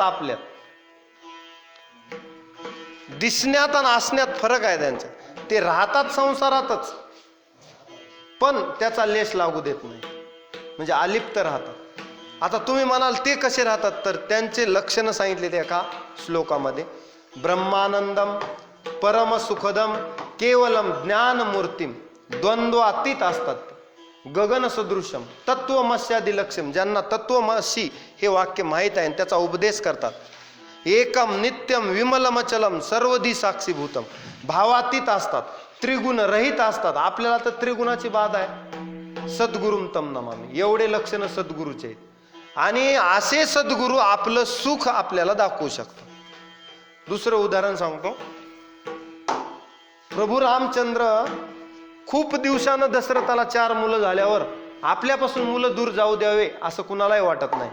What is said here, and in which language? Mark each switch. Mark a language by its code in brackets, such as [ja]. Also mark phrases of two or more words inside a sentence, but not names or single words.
[mr] आपल्यात दिसण्यात आणि असण्यात फरक आहे त्यांचा. ते राहतात संसारातच, पण त्याचा लेश लागू देत नाही, म्हणजे अलिप्त राहतात. आता तुम्ही म्हणाल ते कसे राहतात, तर त्यांचे लक्षणं सांगितले त्या एका श्लोकामध्ये. [sa] ब्रह्मानंदम परम सुखदम केवलम ज्ञानमूर्तीम, [mr] द्वंद्वातीत असतात. [sa] गगन सदृशम तत्वमस्यादी लक्ष्यम, [mr] ज्यांना तत्वमसी हे वाक्य माहीत आहे आणि त्याचा उपदेश करतात. [sa] एकम नित्यम विमलमचलम सर्वधी साक्षीभूतम, [mr] भावातीत असतात, त्रिगुण रहित असतात. आपल्याला तर त्रिगुणाची बाधा आहे. [sa] सद्गुरुम तम नमामि, [mr] एवढे लक्षण सद्गुरूचे आहेत. आणि असे सद्गुरू आपलं सुख आपल्याला दाखवू शकतात. दुसरं उदाहरण सांगतो. प्रभू रामचंद्र खूप दिवसानं दशरथाला 4 मुलं झाल्यावर आपल्यापासून मुलं दूर जाऊ द्यावे असं कुणालाही वाटत नाही.